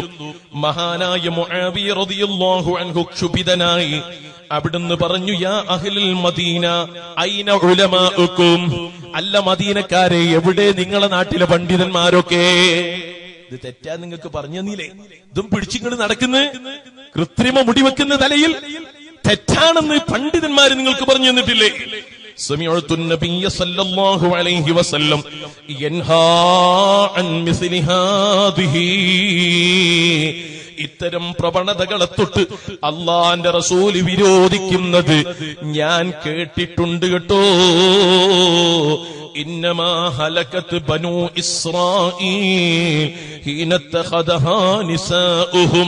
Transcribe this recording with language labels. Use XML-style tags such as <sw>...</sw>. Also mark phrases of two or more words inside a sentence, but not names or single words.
<ml>മഹാനായ മുആവിയ</ml> <ar>رضي الله عنه</ar> <ml>ക്ഷുഭിതനായി അവിടുന്ന് പറഞ്ഞു,</ml> <ar>يا أهل المدينة أين علماؤكم,</ar> <ml>അല്ല മദീനക്കാരെ, എവിടെ നിങ്ങളെ നാട്ടിലെ പണ്ഡിതന്മാരൊക്കെ? ഇത് തെറ്റാ നിങ്ങൾക്ക് പറഞ്ഞു തന്നില്ലേ? ഇതും പിടിച്ചിങ്ങോട് നടക്കുന്ന കൃത്രിമ മുടിവെക്കുന്ന തലയിൽ തെറ്റാണെന്ന് പണ്ഡിതന്മാര് നിങ്ങൾക്ക് പറഞ്ഞു തന്നിട്ടില്ലേ?</ml> <ar>سمعت النبي صلى الله عليه وسلم ينهى عن مثل هذه.</ar> <ml>ഇത്തരം പ്രവണതകളെ തൊട്ട് അള്ളാന്റെ റസൂല് വിരോധിക്കുന്നത് ഞാൻ കേട്ടിട്ടുണ്ട് കേട്ടോ.</ml> <ar>إنما هلكت بنو إسرائيل حين اتخذها نساؤهم.</ar>